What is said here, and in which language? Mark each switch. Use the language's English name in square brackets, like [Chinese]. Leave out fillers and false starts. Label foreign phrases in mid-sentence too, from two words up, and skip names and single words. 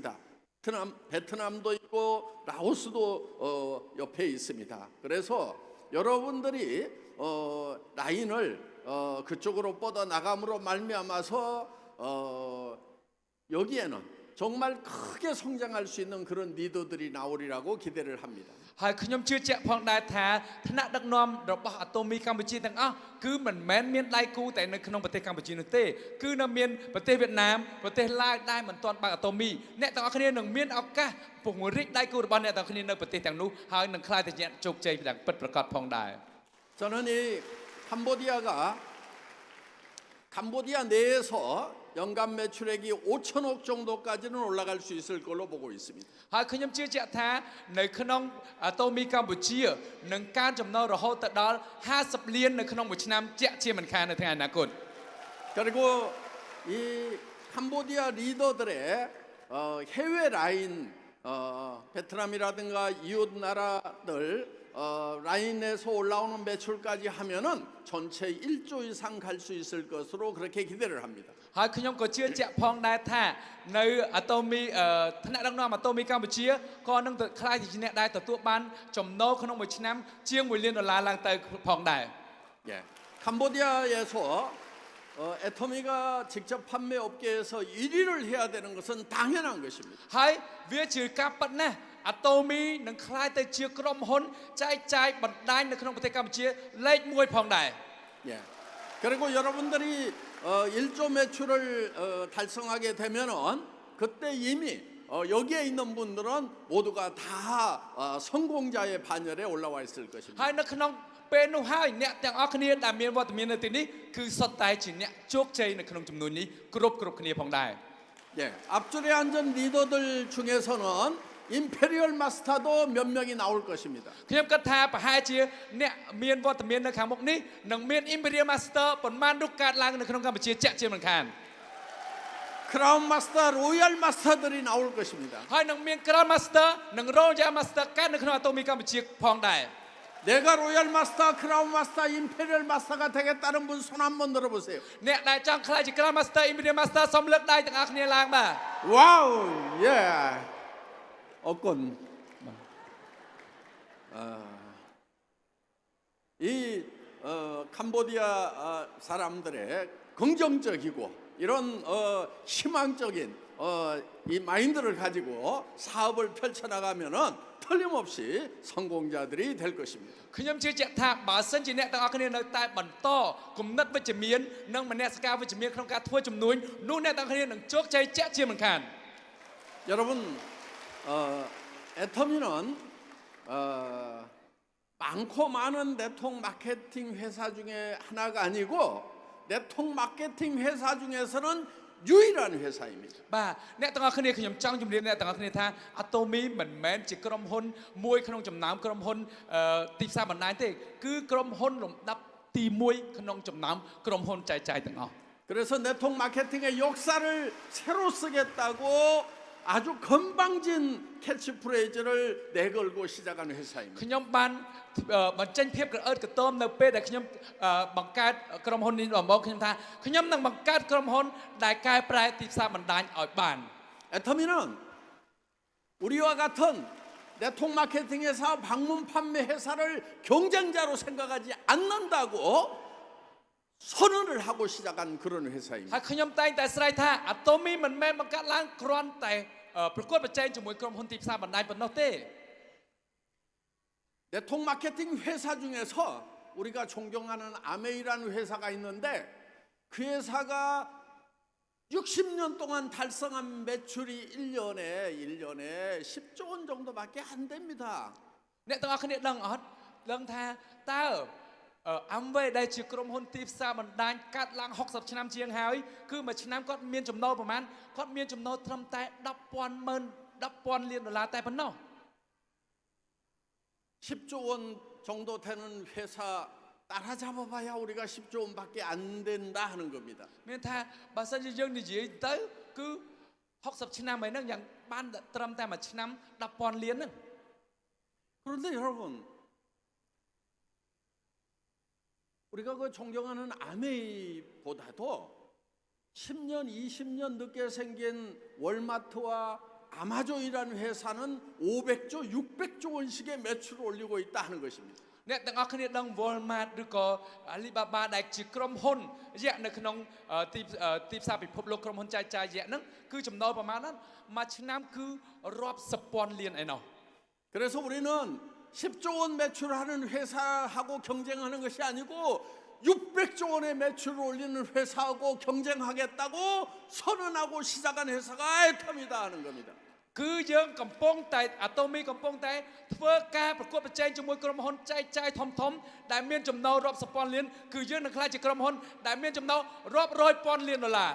[Korean] 베트남도 있고 라오스도 옆에 있습니다. 그래서 여러분들이 라인을 그쪽으로 뻗어 나감으로 말미암아서 여기에는 정말 크게 성장할 수 있는 그런 리더들이 나오리라고 기대를 합니다. [Khmer] ហើយខ្ញុំជឿជាក់ផងដែរថាថ្នាក់ដឹកនាំរបស់អាតូមីកម្ពុជាទាំងអស់គឺមិនមែនមានដៃគូតែនៅក្នុងប្រទេសកម្ពុជានោះទេគឺនៅមានប្រទេសវៀតណាមប្រទេសឡាវដែលមិនទាន់បើកអាតូមីអ្នកទាំងអស់គ្នានឹងមានឱកាសពង្រីកដៃគូរបស់អ្នកទាំងអស់គ្នានៅប្រទេសទាំងនោះហើយនឹងក្លាយទៅជាជោគជ័យយ៉ាងពិតប្រាកដផងដែរ [Korean] 저는 이 캄보디아 내에서 연간 매출액이 5천억 정도까지는 올라갈 수 있을 걸로 보고 있습니다. [Khmer] ហើយខ្ញុំជឿជាក់ថានៅក្នុងអាតូមីកម្ពុជានឹងការចំណូលរហូតទៅដល់50លាននៅក្នុងមួយឆ្នាំជាក់ជាមិនខាននៅថ្ងៃអនាគត [Korean] 그리고 이 캄보디아 리더들의 해외 라인 베트남이라든가 이웃 나라들 라인에서 올라오는 매출까지 하면은 전체 1조 이상 갈 수 있을 것으로 그렇게 기대를 합니다. [Khmer] ហើយខ្ញុំក៏ជឿជាក់ផងដែរថានៅអាតូមីថ្នាក់ដឹកនាំអាតូមីកម្ពុជាក៏នឹងខ្លាយជាអ្នកដែលទទួលបានចំណូលក្នុងមួយឆ្នាំជាង$1 លានឡើងទៅផងដែរ [Korean] 예. 캄보디아에서 애터미가 직접 판매 업계에서 1위를 해야 되는 것은 당연한 것입니다. [Khmer] ហើយវាជាការប៉ັດណាស់អាតូមីនឹងខ្លាយទៅជាក្រុមហ៊ុនចែកចាយបណ្ដាញនៅក្នុងប្រទេសកម្ពុជាលេខ1ផងដែរ [Korean] 예. 그리고 여러분들이 1조 매출을 달성하게 되면은 그때 이미 여기에 있는 분들은 모두가 다 성공자의 반열에 올라와 있을 것입니다. [Khmer] ហើយនៅក្នុងពេលនោះហើយអ្នកទាំងអស់គ្នាដែលមានវត្តមាននៅទីនេះគឺសុទ្ធតែជាអ្នកជោគជ័យនៅក្នុងចំនួននេះគ្រប់គ្នាផងដែរ [Korean] 예. 앞줄에 앉은 리더들 중에서는 임페리얼 마스터도 몇 명이 나올 것입니다. [Khmer] ខ្ញុំគិតថាប្រហែលជាអ្នកមានវត្តមាននៅខាងមុខនេះនឹងមាន [English] Imperial Master [Khmer] ប៉ុន្មានរូបកើតឡើងនៅក្នុងកម្ពុជាជាក់ជាមិនខាន [Korean] 크라운 마스터, 로얄 마스터들이 나올 것입니다. [Khmer] ហើយនឹងមាន [English] Crown Master [Khmer] និង [English] Royal Master [Khmer] កើតនៅក្នុង Atomy កម្ពុជាផងដែរ [Korean] 내가 로얄 마스터, 크라운 마스터, 임페리얼 마스터가 되겠다는 분 손 한번 들어보세요. [Khmer] អ្នកដែលចង់ខ្លាចជា [English] Crown Master Imperial Master [Khmer] សូមលើកដៃទាំងអស់គ្នាឡើងបាទ [Korean] 와우, 예. 어건 이 캄보디아 사람들의 긍정적이고 이런 희망적인 이 마인드를 가지고 사업을 펼쳐나가면은 틀림없이 성공자들이 될 것입니다. [Khmer] ខ្ញុំជឿជាក់ថាបើសិនជាអ្នកទាំងអស់គ្នានៅតែបន្តគំនិតវិជ្ជមាននិងមនសិការវិជ្ជមានក្នុងការធ្វើជំនួញនោះអ្នកទាំងអស់គ្នានឹងជោគជ័យជាក់ជាមិនខាន [Korean] 여러분 애터미는 많고 많은 네트워크 마케팅 회사 중에 하나가 아니고 네트워크 마케팅 회사 중에서는 유일한 회사입니다. [Khmer] បាទអ្នកទាំងអស់គ្នាខ្ញុំចង់ជម្រាបអ្នកទាំងអស់គ្នាថា Atomy មិនមែនជាក្រុមហ៊ុនមួយក្នុងចំណោមក្រុមហ៊ុនទីផ្សារបណ្ដាញទេគឺក្រុមហ៊ុនលំដាប់ទី1ក្នុងចំណោមក្រុមហ៊ុនចែកចាយទាំងអស់ [Korean] 그래서 네트워크 마케팅의 역사를 새로 쓰겠다고 아주 건방진 캐치프레이즈를 내걸고 시작한 회사입니다. [Khmer] ខ្ញុំបានបញ្ចេញភាពក្រអឺតក្រទមនៅពេលដែលខ្ញុំបង្កើតក្រុមហ៊ុននេះដំបូងខ្ញុំថាខ្ញុំនឹងបង្កើតក្រុមហ៊ុនដែលកែប្រែទីផ្សារបណ្ដាញឲ្យបាន [Korean] 애터미는 우리와 같은 네트워크 마케팅 회사, 방문 판매 회사를 경쟁자로 생각하지 않는다고 선언을 하고 시작한 그런 [Khmer] ហើយ [Korean] 회사입니다. [Khmer] ខ្ញុំតែងតែស្រែកថា Atomy មិនមែនបង្កើតឡើងគ្រាន់តែប្រកួតប្រជែងជាមួយក្រុមហ៊ុនទីផ្សារបណ្ដាញប៉ុណ្ណោះទេ [Korean] 네트워크 마케팅 회사 중에서 우리가 존경하는 아메이라는 회사가 있는데 그 회사가 60년 동안 달성한 매출이 1년에 10조 원 정도밖에 안 됩니다. [Khmer] អ្នកទាំងអស់គ្នាដឹងអត់ដឹងថាតើAmway ដែលជាក្រុមហ៊ុនទីផ្សារបណ្ដាញកាត់ឡើង60ឆ្នាំជាងហើយគឺមួយឆ្នាំគាត់មានចំណូលប្រមាណគាត់មានចំណូលត្រឹមតែ10,000 លានដុល្លារតែប៉ុណ្ណោះ [Korean] 10조 원 정도 되는 회사 따라잡아봐야 우리가 10조 원밖에 안 된다 하는 겁니다. [Khmer] មានថាបើសិនជាយើងនិយាយទៅគឺ60ឆ្នាំហ្នឹងយ៉ាងបានត្រឹមតែមួយឆ្នាំ 10,000 លានហ្នឹង [Korean] 그런데 여러분 우리가 그 존경하는 아메이보다도 10년, 20년 늦게 생긴 월마트와 아마존이라는 회사는 500조, 600조 원씩의 매출을 올리고 있다 하는 것입니다. [Khmer] អ្នកទាំងអស់គ្នាដឹង Walmart ឬក៏ Alibaba ដែលជាក្រុមហ៊ុនរយៈនៅក្នុងទីផ្សារពិភពលោកក្រុមហ៊ុនចែកចាយរយៈហ្នឹងគឺចំណូលប្រមាណហ្នឹងមួយឆ្នាំគឺរាប់សិបពាន់លានឯណោះ [Korean] 그래서 우리는 10조 원 매출하는 회사하고 경쟁하는 것이 아니고 600조 원의 매출을 올리는 회사하고 경쟁하겠다고 선언하고 시작한 회사가 애터미다 하는 겁니다. [Khmer] គឺយើងកំពុងតែ Atomy កំពុងតែធ្វើការប្រកួតប្រជែងជាមួយក្រុមហ៊ុនចែកចាយធំដែលមានចំណូលរាប់សិបពាន់លានគឺយើងនឹងក្លាយជាក្រុមហ៊ុនដែលមានចំណូលរាប់រយពាន់លានដុល្លារ